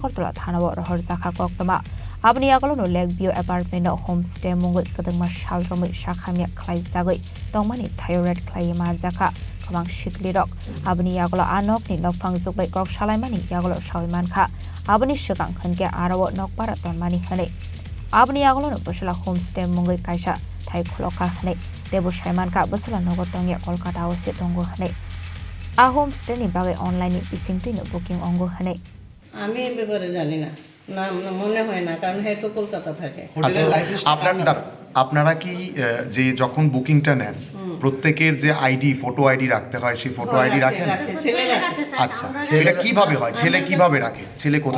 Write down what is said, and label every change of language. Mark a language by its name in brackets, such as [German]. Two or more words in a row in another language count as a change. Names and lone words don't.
[Kok Borok] kortola thanabo Rajakhor Kwbangma Abni agolo no Lakeview apartment no homestay mungul Kwbangma shalromui shakhamya Khlaijagoi tongmani Thaio Red Khlaiwi Manjakha Khorang Siklirok abni agolo anok ni nokphangjuk bai kok salaimani agolo sawimankha abni sigang khanke arawo nokpara tonmani hane abni agolo no bosala homestay mungui kaisa Thaio khloka hane debu saimankha bosala nogotongya Kolkata ose tongo hane a homestay ni bagai online ni bisingtui no booking ongo hane [Bangla] আমি এই ব্যাপারে জানি না না মনে হয় না কারণ হেতু কলকাতা থাকে আপনারা কি যে যখন বুকিংটা নেন প্রত্যেকের যে আইডি ফটো আইডি রাখতে হয় সেই ফটো আইডি রাখেন আচ্ছা সেটা কিভাবে হয় ছেলে কিভাবে রাখে ছেলে কোথায়